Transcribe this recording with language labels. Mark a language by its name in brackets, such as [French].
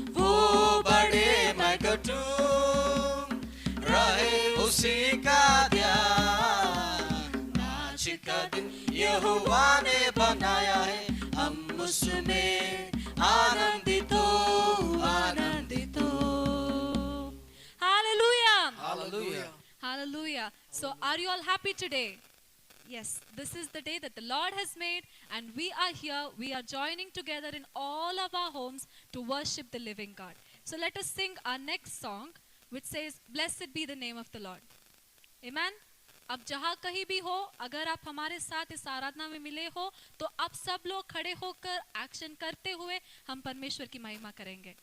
[Hindi] वो बड़े मैं घटूं, रहे उसी का ध्यान. आज का दिन यहोवा ने बनाया है, हम उसमें आनंदित हो, आनंदित हो. [English] Hallelujah. Hallelujah. Hallelujah. So are you all happy today? Yes, this is the day that the Lord has made and we are here, we are joining together in all of our homes to worship the living God. So let us sing our next song which says, Blessed be the name of the Lord. Amen. [Hindi] अब जहाँ कहीं भी हो, अगर आप हमारे साथ इस आराधना में मिले हो तो आप सब लोग खड़े होकर एक्शन करते हुए हम परमेश्वर की महिमा करेंगे.